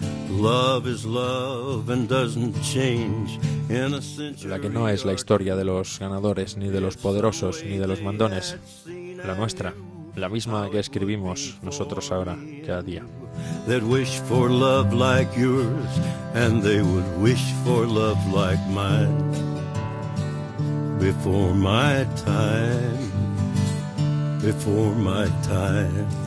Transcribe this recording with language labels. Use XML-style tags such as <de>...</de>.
<en>Love is love and doesn't change in a century.</en> <es>La que no es la historia de los ganadores, ni de los poderosos, ni de los mandones. La nuestra, la misma que escribimos nosotros ahora, cada día.</es> <en>They'd wish for love like yours, and they would wish for love like mine. Before my time, before my time.</en>